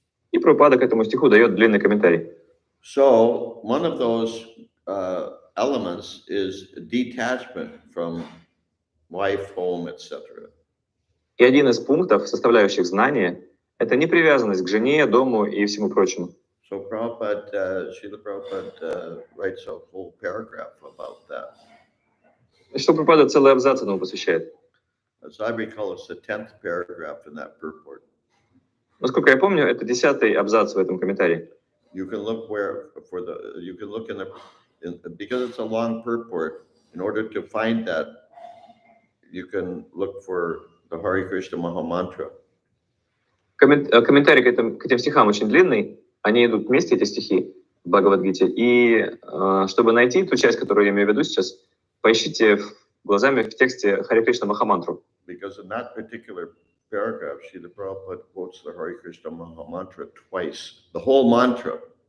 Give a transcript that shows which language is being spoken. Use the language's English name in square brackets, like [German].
[Russian] И Прабхупада к этому стиху дает длинный комментарий. [English] So one of those elements is detachment from wife, home, etc. [Russian] И один из пунктов, составляющих знания, это непривязанность к жене, дому и всему прочему. [English] So Prabhupada, Srila Prabhupada writes a whole paragraph about that. [Russian] Что Прабхупада целый абзац этому посвящает. [English] As I recall, it's the 10th paragraph in that purport. [Russian] Насколько я помню, это 10-й абзац в этом комментарии. [English] You can look in because it's a long purport, in order to find that, you can look for the Hare Krishna Maha Mantra. [Russian] Комментарий к этим стихам очень длинный. Они идут вместе, эти стихи в Бхагавад-гите. И чтобы найти ту часть, которую я имею в виду сейчас, поищите глазами в тексте Харе Кришна Махамантру. [English] Because in that particular paragraph, Srila Prabhupada quotes the Hare Krishna Maha Mantra twice, the whole mantra.